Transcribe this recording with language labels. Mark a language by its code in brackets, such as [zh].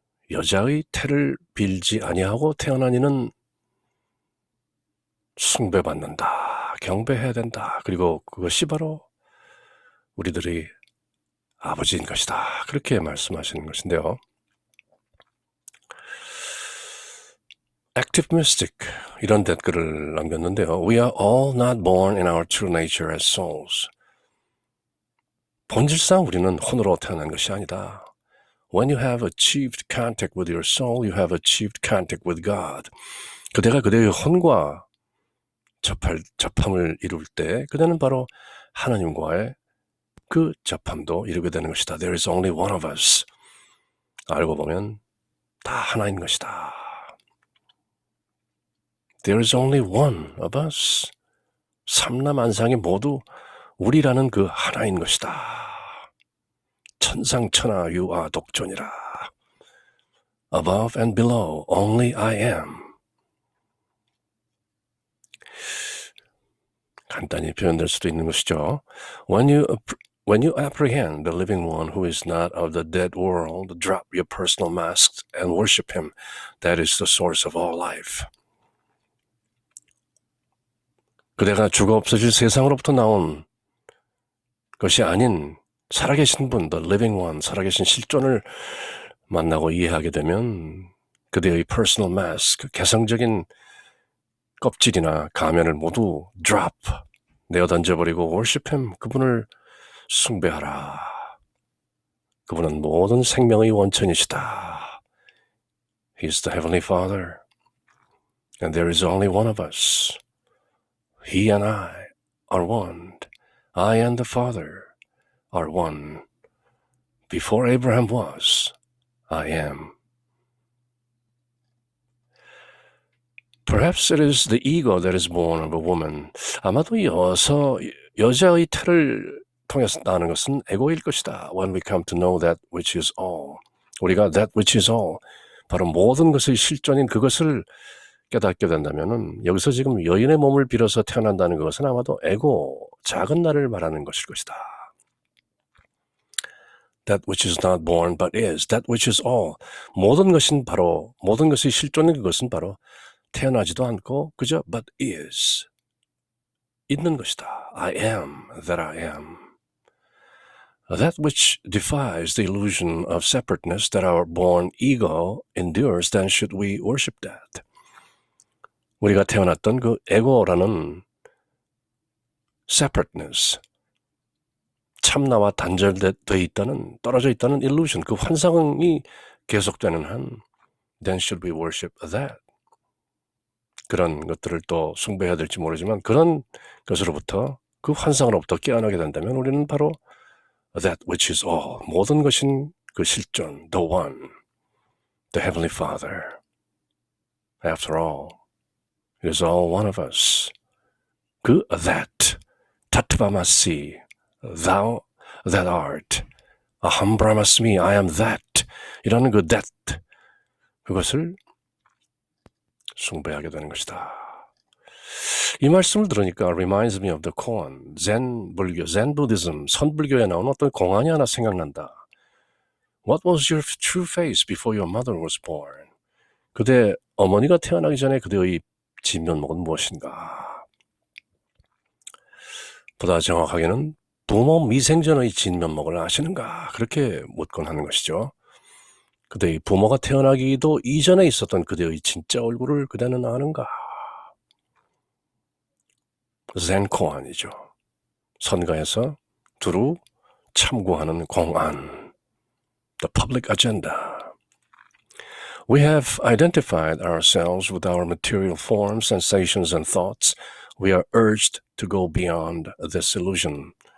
[ko] 여자의 태를 빌지 아니하고 태어난 이는 숭배받는다, 경배해야 된다. 그리고 그것이 바로 우리들의 아버지인 것이다. 그렇게 말씀하시는 것인데요. Active Mystic 이런 댓글을 남겼는데요. [en] We are all not born in our true nature as souls. [ko] 본질상 우리는 혼으로 태어난 것이 아니다. [en] When you have achieved contact with your soul, you have achieved contact with God. [ko] 그대가 그대의 혼과 접함을 이룰 때 그대는 바로 하나님과의 그 접함도 이루게 되는 것이다. [en] There is only one of us. [ko] 알고 보면 다 하나인 것이다. [en] There is only one of us. [ko] 삼라만상이 모두 우리라는 그 하나인 것이다. 천상천하 유아 독존이라. [en] Above and below, only I am. [ko] 간단히 표현될 수도 있는 것이죠. [en] When you apprehend the living one who is not of the dead world, drop your personal masks and worship him. That is the source of all life. [ko] 그대가 죽어 없어질 세상으로부터 나온 것이 아닌 살아계신 분, [en] the living one, [ko] 살아계신 실존을 만나고 이해하게 되면 그대의 personal mask, 개성적인 껍질이나 가면을 모두 drop, 내어 던져버리고 [en] worship him, [ko] 그분을 숭배하라. 그분은 모든 생명의 원천이시다. [en] He is the Heavenly Father. And there is only one of us. He and I are one. I and the Father are one. Before Abraham was, I am. Perhaps it is the ego that is born of a woman. [ko] 아마도 여자의 태를 통해서 나는 것은 에고일 것이다. [en] When we come to know that which is all. [ko] 우리가 [en] that which is all, [ko] 바로 모든 것의 실존인 그것을 깨닫게 된다면 여기서 지금 여인의 몸을 빌어서 태어난다는 것은 아마도 에고, 작은 나를 말하는 것일 것이다. [en] That which is not born but is. That which is all. [ko] 모든 것의 실존인 그것은 바로 태어나지도 않고 그저 [en] but is. [ko] 있는 것이다. [en] I am that I am. That which defies the illusion of separateness that our born ego endures, then should we worship that. [ko] 우리가 태어났던 그 에고라는 separateness, 참나와 단절되어 있다는, 떨어져 있다는 illusion, 그 환상이 계속되는 한 [en] then should we worship that. [ko] 그런 것들을 또 숭배해야 될지 모르지만 그런 것으로부터, 그 환상으로부터 깨어나게 된다면 우리는 바로 [en] that which is all, [ko] 모든 것인 그 실존, [en] the one, the Heavenly Father. After all, it is all one of us. 그 that, [sa] tatvamasi, [en] thou that art, [sa] aham brahmasmi, [en] I am that, [ko] 이라는 그 that, 그것을 숭배하게 되는 것이다. 이 말씀을 들으니까 [en] reminds me of the koan, zen Buddhism, [ko] 선불교에 나오는 어떤 공안이 하나 생각난다. [en] What was your true face before your mother was born? [ko] 그대 어머니가 태어나기 전에 그대의 진면목은 무엇인가? 보다 정확하게는 부모 미생전의 진면목을 아시는가? 그렇게 묻곤 하는 것이죠. 그대의 부모가 태어나기도 이전에 있었던 그대의 진짜 얼굴을 그대는 아는가? zen koan이죠. 선가에서 두루 참고하는 공안. [en] The public agenda. We have identified ourselves with our material forms, sensations, and thoughts. We are urged to go beyond this illusion.